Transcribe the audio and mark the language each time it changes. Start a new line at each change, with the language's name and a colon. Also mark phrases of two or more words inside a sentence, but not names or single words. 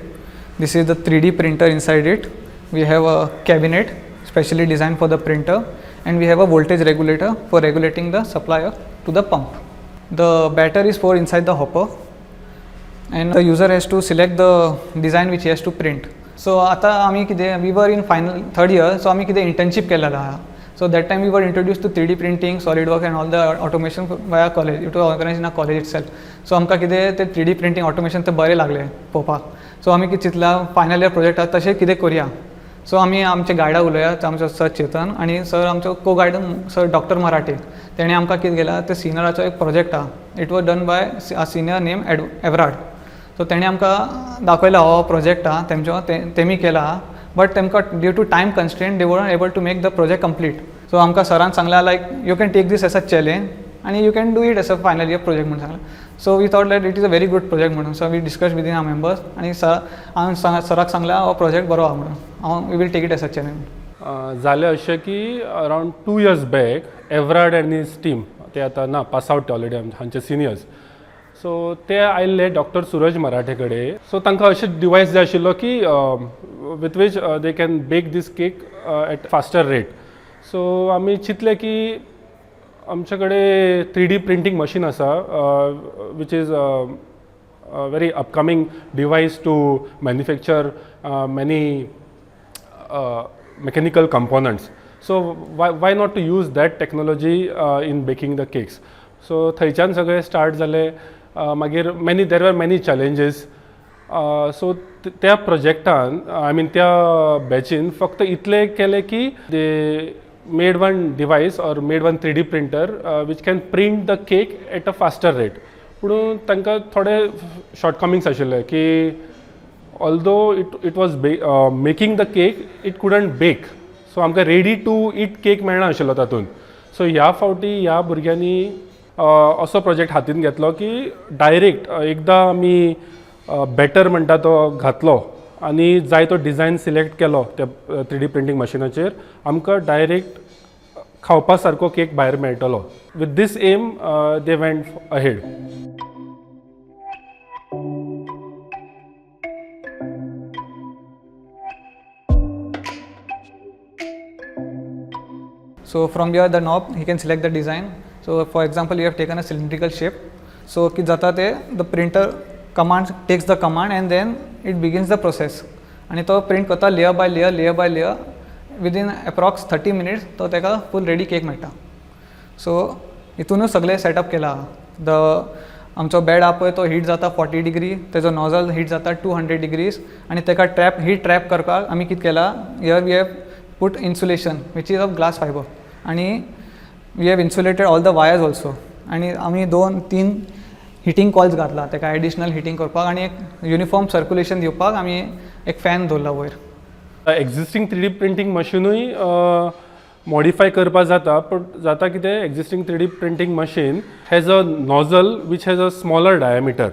English: This is the 3D printer inside it. We have a cabinet specially designed for the printer. And we have a voltage regulator for regulating the supply to the pump. The batter is poured inside the hopper and the user has to select the design which he has to print. So
Konkani: आता आम्ही कितें
English: we were in final third year, so
Konkani: आम्ही कितें
English: internship
Konkani: केलेलो आहा.
English: So that time we were introduced to 3D printing, SolidWorks and all the automation via college. It was organized in a college itself.
Konkani: So आमकां कितें ते
English: 3D printing automation
Konkani: ते बरें लागले पळोवपाक. So आम्ही कितें चिंतला
English: final year project
Konkani: आसा तशें कितें करुया. सो आमी आमचे गायडा उलोवया आमचो सर चेतन आणि सर आमचो
English: co guide
Konkani: सर डॉक्टर मराठे तेणें आमकां कितें केला ते सिनियराचो एक प्रोजेक्ट आहा.
English: it was done by a senior name Everard. सो
Konkani: तेणें आमकां दाखयला हो प्रोजेक्ट आहा तेंचो तेमी केला
English: बट तेमकां due to time constraint they weren't able to make the project complete.
Konkani: सो आमकां सरान सांगला
English: like you can take this as a challenge आणि you can do it as a final year project
Konkani: म्हणून सांगला.
English: so we thought that it is a very good project म्हणून. so we discuss within our members
Konkani: आणि हांवें सराक सांगला हो प्रोजेक्ट बरो आहा म्हणून हांव
English: we will take it as a challenge.
Konkani: जालें अशें की
English: around 2 years back Everard and his team
Konkani: ते आतां ना
English: pass out already
Konkani: हांचे सिनियर्स. सो ते आयिल्ले डॉक्टर सूरज मराठे कडेन. सो तांकां अशें डिवायस जाय आशिल्लो की
English: with which they can bake this cake at faster rate.
Konkani: सो आमी चिंतलें की आमचे कडेन 3D प्रिंटींग मशीन आसा
English: which is very upcoming device to manufacture many mechanical components. So why not to use that technology in baking the cakes?
Konkani: So थंयच्यान सगळे स्टार्ट जाले.
English: मागीर there were many challenges. So
Konkani: त्या प्रोजेक्टान
English: I mean
Konkani: त्या बॅचीन फक्त इतले केले की
English: दे made one device or made one 3D printer which can print the cake at a faster rate.
Konkani: पूण तांकां थोडे शॉर्टकमिंग्स आशिल्ले की
English: although it was making the cake it couldn't bake.
Konkani: सो आमकां
English: ready to eat cake
Konkani: मेळना आशिल्लो तातूंत. सो ह्या फावटी ह्या भुरग्यांनी असो प्रोजेक्ट हातीन घेतलो की डायरेक्ट एकदां आमी बॅटर म्हणटा तो घातलो आनी जाय तो डिझायन सिलेक्ट केलो त्या
English: 3D printing
Konkani: मशिनाचेर आमकां डायरेक्ट खावपा सारको केक भायर मेळटलो.
English: with this aim they went ahead. So from here the knob he can select the design. So for example you have taken a cylindrical shape. So
Konkani: की जाता ते
English: the printer command takes the command and then it begins the process.
Konkani: आणि तो प्रिंट करता
English: layer by layer within approx 30 minutes
Konkani: तो तेका
English: full ready cake
Konkani: मेळटा. सो हितूनच सगळें सेटअप केला. द आमचो बेड आहा पळय तो हीट जाता 40 degree, तेजो नॉझल हीट जाता 200 degrees आणि तेका हीट ट्रॅप करपाक आमी कितें केला
English: here we have put insulation which is of glass fiber
Konkani: आणि
English: we have insulated all the wires also
Konkani: आणि आमी 2-3
English: heating coils
Konkani: घातला तेका
English: additional heating
Konkani: करपाक आणि एक
English: uniform circulation
Konkani: दिवपाक आमी एक फॅन दवरला वयर.
English: existing 3D printing
Konkani: मशिनूय मॉडिफाय करपा जाता पूण जाता कितें
English: existing 3D printing machine has a nozzle which has a smaller diameter.